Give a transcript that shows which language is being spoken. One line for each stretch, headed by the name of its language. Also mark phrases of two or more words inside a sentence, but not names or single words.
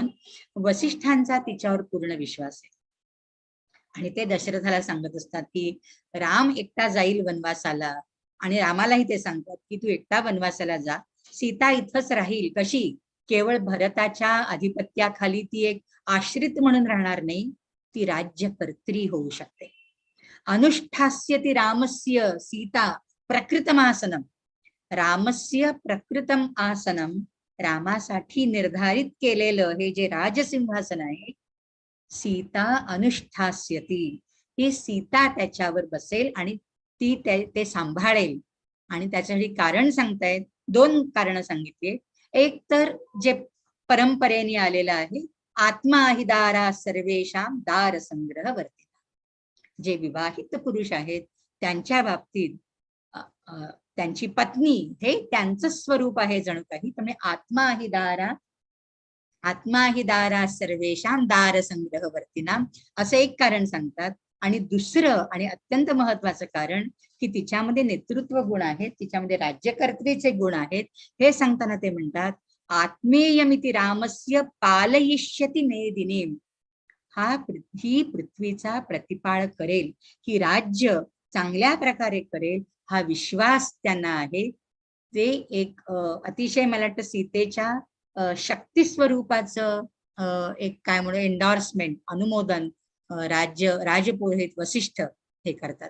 Marathi: वसिष्ठांचा तिच्यावर पूर्ण विश्वास आहे आणि ते दशरथाला सांगत असतात की राम एकटा जाईल वनवासाला, आणि रामालाही ते सांगतात की तू एकटा वनवासाला जा, सीता इथंच राहील. कशी, केवळ भरताच्या आधिपत्याखाली ती एक आश्रित म्हणून राहणार नाही, ती राज्यकर्त्री होऊ शकते.
Sanskrit: अनुष्ठास्यति रामस्य सीता प्रकृतमासनम. रामस्य प्रकृतम आसनम,
Marathi: रामासाठी निर्धारित केलेलं हे जे राजसिंहासन आहे, सीता अनुष्ठास्यती, ही सीता त्याच्यावर बसेल आणि ती ते सांभाळेल. आणि त्याच्यासाठी कारण सांगतायत, 2 कारणं सांगितली. एक तर जे परंपरेने आलेलं आहे,
Sanskrit: आत्मा हि दारा सर्वेषां दार संग्रह वर्तिता.
Marathi: जे विवाहित पुरुष आहेत त्यांच्या बाबतीत त्यांची पत्नी हे त्यांचं स्वरूप आहे जणू काही. त्यामुळे
Sanskrit: आत्मा हि दारा सर्वेषां दार संग्रह वर्तिना
Marathi: असं एक कारण सांगतात. आणि दुसरं आणि अत्यंत महत्वाचं कारण की तिच्यामध्ये नेतृत्व गुण आहेत, तिच्यामध्ये राज्यकर्त्रीचे गुण आहेत. हे सांगताना ते म्हणतात
Sanskrit: आत्मेयमिति रामस्य पालयिष्यति मेदिनी.
Marathi: ही पृथ्वीचा प्रतिपाळ करेल, ही राज्य चांगल्या प्रकारे करेल, हा विश्वास त्यांना आहे. ते एक अतिशय मला वाटतं सीतेच्या शक्ती स्वरूपाचं एक काय म्हणू एन्डॉर्समेंट, अनुमोदन राजपुरोहित वसिष्ठ हे करतात.